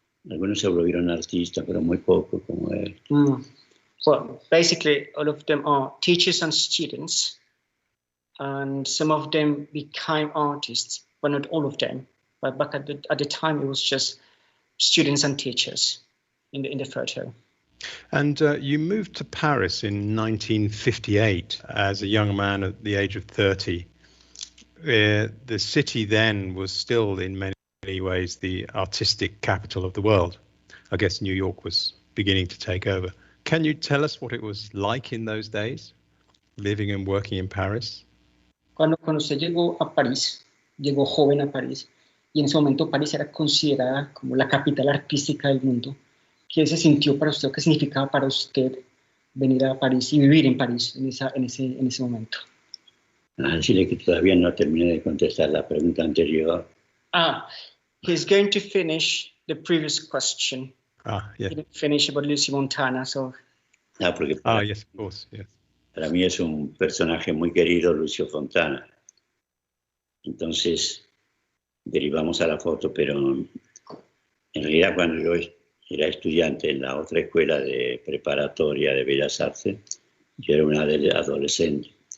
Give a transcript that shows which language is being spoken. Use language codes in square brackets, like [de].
[es] Algunos se volvieron artistas, pero muy pocos como él. [en] Well, basically, all of them are teachers and students, and some of them became artists, but not all of them. But back at the time, it was just students and teachers in the photo. And you moved to Paris in 1958 as a young man at the age of 30. The city then was still, in many ways, the artistic capital of the world. I guess New York was beginning to take over. Can you tell us what it was like in those days, living and working in Paris? [es] Cuando usted llegó a París, llegó joven a París, y en ese momento París era considerada como la capital artística del mundo. ¿Qué se sintió para usted? ¿Qué significaba para usted venir a París y vivir en París en ese momento? Decirle que todavía no terminé de contestar la pregunta anterior. [en] He's going to finish the previous question. Yeah. He didn't finish about Lucy Montana, so. [es] Porque [en] yes, of course, yes. [es] Para mí es un personaje muy querido, Lucio Fontana. Entonces, derivamos a la foto, pero en realidad cuando yo era estudiante en la otra escuela de preparatoria de Bellas Artes, yo era una adolescente.